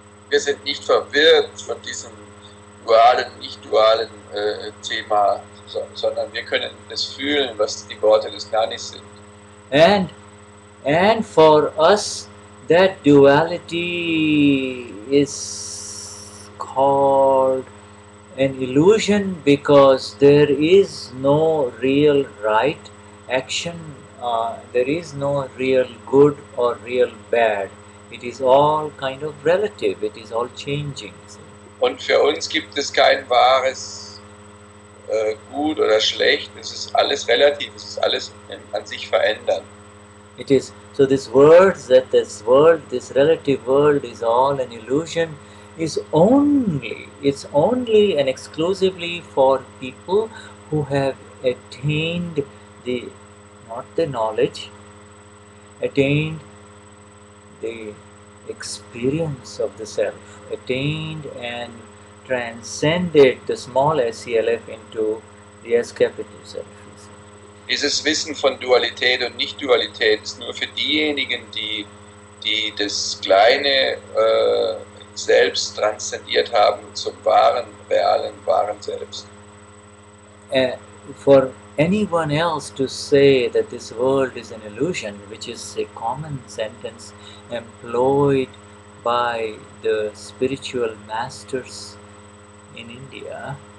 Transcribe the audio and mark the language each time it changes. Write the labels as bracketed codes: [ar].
[de] Wir sind nicht verwirrt von diesem dualen, nicht dualen Thema, sondern wir können das fühlen, was die Worte des Gnanis sind. [en] And for us, that duality is called an illusion because there is no real right action, there is no real good or real bad. It is all kind of relative, it is all changing. [de] Und für uns gibt es kein wahres Gut oder Schlecht, es ist alles relativ, es ist alles an sich verändern. [en] It is, so this words that this world, this relative world is all an illusion is only, it's only and exclusively for people who have attained the, not the knowledge, attained the experience of the self, attained and transcended the small SELF into the S capital self. [de] Dieses Wissen von Dualität und Nicht-Dualität ist nur für diejenigen, die das kleine Selbst transzendiert haben zum wahren, realen, wahren Selbst. [en] For anyone else to say that this world is an illusion, which is a common sentence employed by the spiritual masters in India,